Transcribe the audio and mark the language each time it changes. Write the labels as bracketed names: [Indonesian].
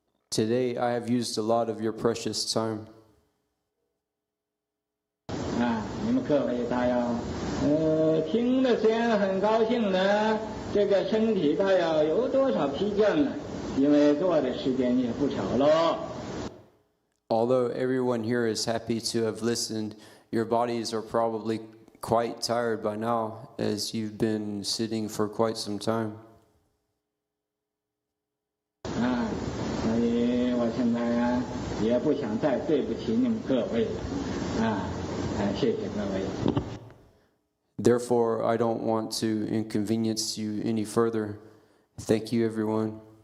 [English] Today I have used a lot of your precious time. [Chinese] 你们各位大要听的虽然很高兴呢，这个身体大要有多少疲倦呢？因为坐的时间也不少喽。 [English] Although everyone here is happy to have listened, your bodies are probably quite tired by now, as you've been sitting for quite some time. [Chinese] 所以我现在也不想再对不起你们各位了，谢谢各位。 [English] Therefore, I don't want to inconvenience you any further. Thank you, everyone.